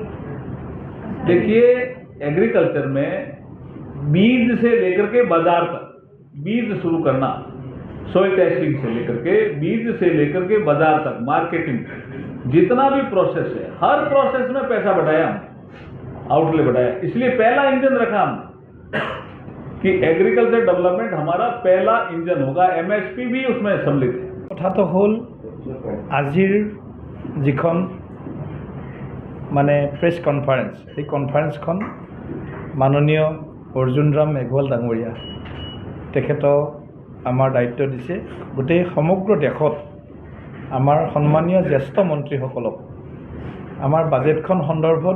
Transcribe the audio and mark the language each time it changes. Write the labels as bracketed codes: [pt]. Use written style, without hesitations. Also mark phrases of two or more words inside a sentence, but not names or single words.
[hi] देखिए, एग्रीकल्चर में बीज से लेकर के बाजार तक, बीज शुरू करना, [en] soil testing [hi] से लेकर के, बीज से लेकर के बाजार तक, मार्केटिंग, जितना भी प्रोसेस है, हर प्रोसेस में पैसा बढ़ाया हमने। आउटले बढ़ाया। इसलिए पहला इंजन रखा हमने कि [en] agriculture development [hi] हमारा पहला इंजन होगा। एमएसपी भी उसमें सम्मिलित है। [as] কথাটো হ'ল আজিৰ যিখন মানে [en] press conference, [as] সেই কনফাৰেন্সখন মাননীয় অৰ্জুন ৰাম মেঘৱাল ডাঙৰীয়া তেখেতক আমাৰ দায়িত্ব দিছে গোটেই সমগ্ৰ দেশত আমাৰ সন্মানীয় জ্যেষ্ঠ মন্ত্ৰীসকলক আমাৰ বাজেটখন সন্দৰ্ভত